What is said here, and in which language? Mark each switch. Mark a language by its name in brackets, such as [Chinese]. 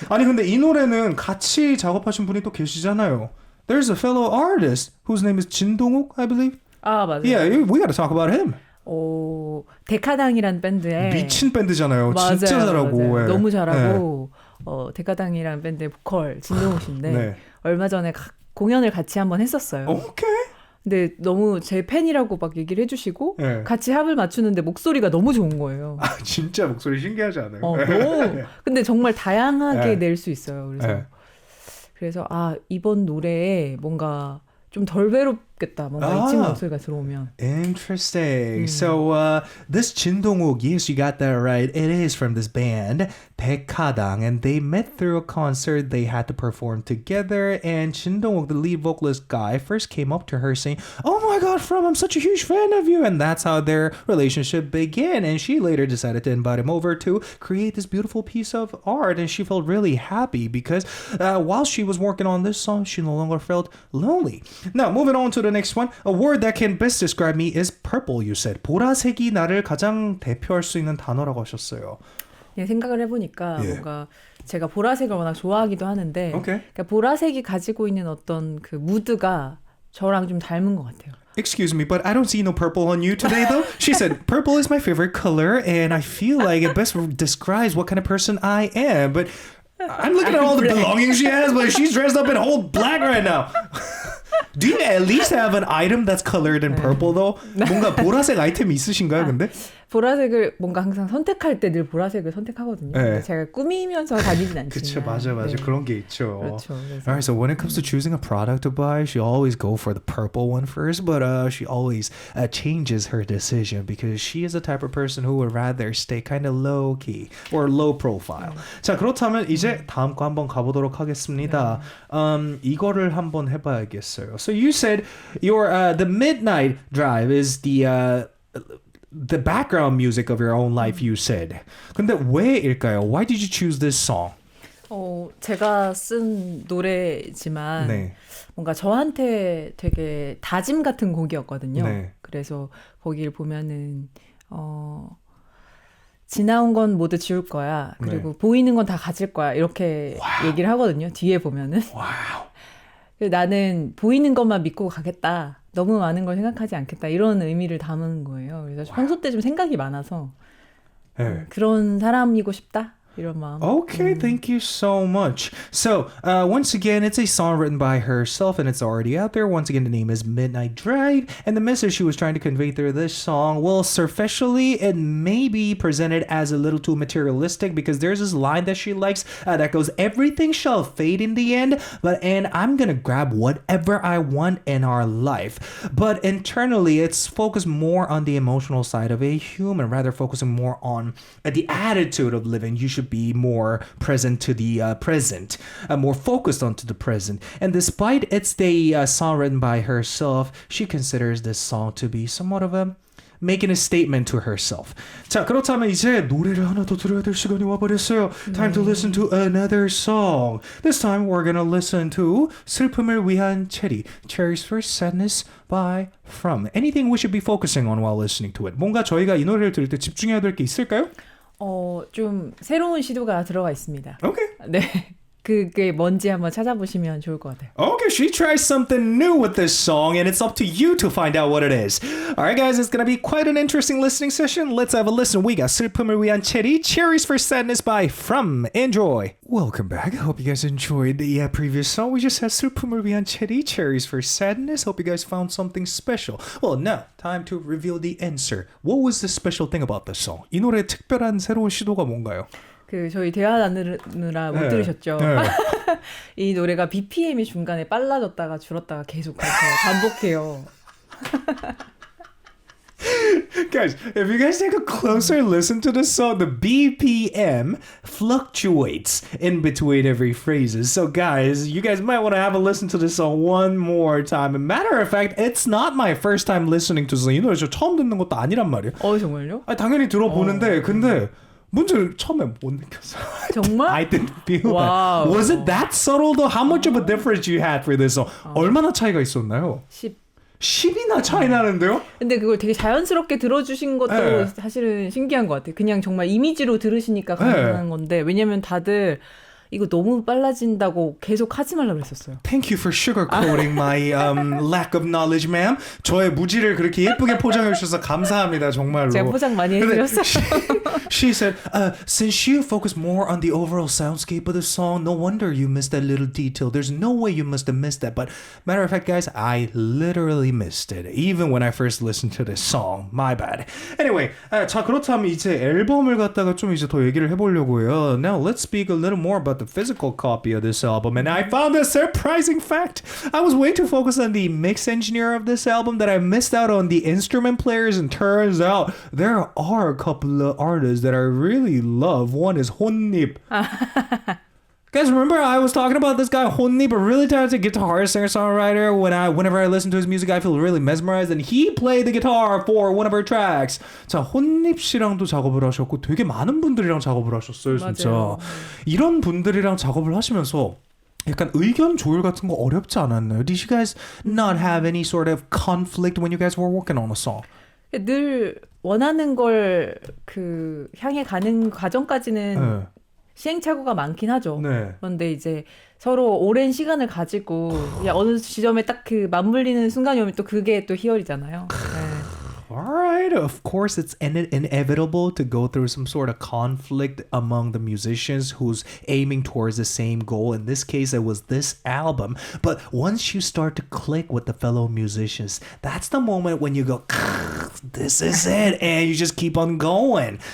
[Korean] 아니, 근데 이 노래는 같이 작업하신 분이 또 계시잖아요. [English] There's a fellow artist whose name is 진동욱, I believe. [Korean] 맞아요. [English] Yeah, we got to talk about him. [Korean] 데카당이란 밴드에 미친 밴드잖아요. 맞아요, 진짜 잘하고. 맞아요. 예. 너무 잘하고 데카당이란 밴드의 보컬 진동욱 씨인데 네. 얼마 전에 공연을 같이 한번 했었어요. 오케이. 근데 너무 제 팬이라고 막 얘기를 해주시고 네. 같이 합을 맞추는데 목소리가 너무 좋은 거예요. 진짜 목소리 신기하지 않아요? 너무. 근데 정말 다양하게 낼 수 있어요. 그래서 네. 그래서 이번 노래에 뭔가 좀 덜 외롭겠다. 뭔가 이 친구 목소리가 들어오면. [English] Interesting. So this Jin Dong-wook, yes, you got that right. It is from this band, Baekadang, and they met through a concert. They had to perform together, and Jin Dong-wook, the lead vocalist guy, first came up to her saying, "Oh my God, I'm such a huge fan of you," and that's how their relationship began. And she later decided to invite him over to create this beautiful piece of art, and she felt really happy because while she was working on this song, she no longer felt lonely. Now, moving on to the next one. A word that can best describe me is purple, you said. [Korean] 보라색이 나를 가장 대표할 수 있는 단어라고 하셨어요. 예, 생각을 해보니까 뭔가 제가 보라색을 워낙 좋아하기도 하는데 그러니까 보라색이 가지고 있는 어떤 그 무드가 저랑 좀 닮은 것 같아요. [English] Excuse me, but I don't see no purple on you today, though. She said, purple is my favorite color, and I feel like it best describes what kind of person I am. But I'm looking at all the belongings she has, but she's dressed up in whole black right now. Do you at least have an item that's colored in purple though? [Korean] 뭔가 보라색 아이템이 있으신가요, 근데? 보라색을 뭔가 항상 선택할 때 늘 보라색을 선택하거든요. 근데 제가 꾸미면서 다니진 않지만. 그쵸, 맞아. 네. 그런 게 있죠. 그렇죠. [English] Alright, so when it comes to choosing a product to buy, she always go for the purple one first, but she always changes her decision because she is the type of person who would rather stay kind of low key or low profile. [Korean] 자, 그렇다면 이제 다음 거 한번 가보도록 하겠습니다. 이거를 한번 해봐야겠어요. [English] So you said your the midnight drive is the background music of your own life, you said. [Korean] 근데 왜일까요? [English] Why did you choose this song? [Korean] 제가 쓴 노래지만 네. 뭔가 저한테 되게 다짐 같은 곡이었거든요. 네. 그래서 거기를 보면은 지나온 건 모두 지울 거야. 그리고 보이는 건 다 가질 거야. 이렇게 얘기를 하거든요. 뒤에 보면은. 나는 보이는 것만 믿고 가겠다. 너무 많은 걸 생각하지 않겠다. 이런 의미를 담은 거예요. 그래서 평소 때 좀 생각이 많아서 그런 사람이고 싶다. 이런 마음. [English] Okay, thank you so much. So, once again, it's a song written by herself and it's already out there. Once again, the name is Midnight Drive. And the message she was trying to convey through this song, well, superficially, it may be presented as a little too materialistic because there's this line that she likes that goes, everything shall fade in the end, and I'm going to grab whatever I want in our life. But internally, it's focused more on the emotional side of a human, rather focusing more on the attitude of living. You should should be more present to the present, more focused onto the present. And despite it's the song written by herself, she considers this song to be somewhat of a making a statement to herself. [Korean] 자, 그렇다면 이제 노래를 하나 더 들어야 될 시간이 와버렸어요. [English] Time to listen to another song. This time we're gonna listen to 슬픔을 위한 체리, Cherries for Sadness by From. Anything we should be focusing on while listening to it? [Korean] 뭔가 저희가 이 노래를 들을 때 집중해야 될 게 있을까요? 좀 새로운 시도가 들어가 있습니다. [English] Okay. [Korean] 네. 그게 뭔지 한번 찾아보시면 좋을 것 같아요. [English] Okay, she tries something new with this song, and it's up to you to find out what it is. All right, guys, it's going to be quite an interesting listening session. Let's have a listen. We got 슬픔을 위한 체리, Cherries for Sadness by From. Enjoy. Welcome back. I hope you guys enjoyed the previous song. We just had 슬픔을 위한 체리, Cherries for Sadness. Hope you guys found something special. Well, now, time to reveal the answer. What was the special thing about this song? [Korean] 이 노래의 특별한 새로운 시도가 뭔가요? 저희 대화 나누느라 못 들으셨죠? 이 노래가 BPM이 중간에 빨라졌다가 줄었다가 계속 그렇게 반복해요. [English] Guys, if you guys take a closer listen to the song, the BPM fluctuates in between every phrases. So guys, you guys might want to have a listen to this song one more time. And matter of fact, it's not my first time listening to this song. [Korean] 이 노래 저 처음 듣는 것도 아니란 말이에요. 정말요? 당연히 들어보는데 근데 문제를 처음에 못 느꼈어요. 정말? [English] I didn't feel wow. that. Was it that subtle though? How much of a difference you had for this song? [Korean] 얼마나 차이가 있었나요? 10이나 차이 나는데요? 근데 그걸 되게 자연스럽게 들어주신 것도 네. 사실은 신기한 것 같아요. 그냥 정말 이미지로 들으시니까 가능한 건데 왜냐면 다들 이거 너무 빨라진다고 계속 하지 말라고 그랬었어요. [English] Thank you for sugarcoating my lack of knowledge, ma'am. [Korean] 저의 무지를 그렇게 예쁘게 포장해 주셔서 감사합니다, 정말로. 제가 포장 많이 해드렸어요. [English] She said, since you focus more on the overall soundscape of the song, no wonder you missed that little detail. There's no way you must have missed that. But matter of fact, guys, I literally missed it. Even when I first listened to this song. My bad. [Korean] Anyway, 자 그렇다면 이제 앨범을 갖다가 좀 이제 더 얘기를 해보려고 해요. [English] Now let's speak a little more about the physical copy of this album, and I found a surprising fact. I was way too focused on the mix engineer of this album that I missed out on the instrument players, and turns out there are a couple of artists that I really love. One is Honnip. Guys, remember I was talking about this guy Honnip, a really talented guitar singer-songwriter. Whenever I listen to his music, I feel really mesmerized, and he played the guitar for one of our tracks. [Korean] 자, Honnip 씨랑도 작업을 하셨고 되게 많은 분들이랑 작업을 하셨어요, 진짜. 맞아요. 이런 분들이랑 작업을 하시면서 약간 의견 조율 같은 거 어렵지 않았나요? [English] Did you guys not have any sort of conflict when you guys were working on a song? [Korean] 늘 원하는 걸 향해 가는 과정까지는 시행착오가 많긴 하죠. 네. 그런데 이제 서로 오랜 시간을 가지고 그냥 어느 지점에 딱 맞물리는 순간이 오면 또 그게 또 희열이잖아요. [English] Alright, of course it's inevitable to go through some sort of conflict among the musicians who's aiming towards the same goal. In this case, it was this album. But once you start to click with the fellow musicians, that's the moment when you go, this is it, and you just keep on going.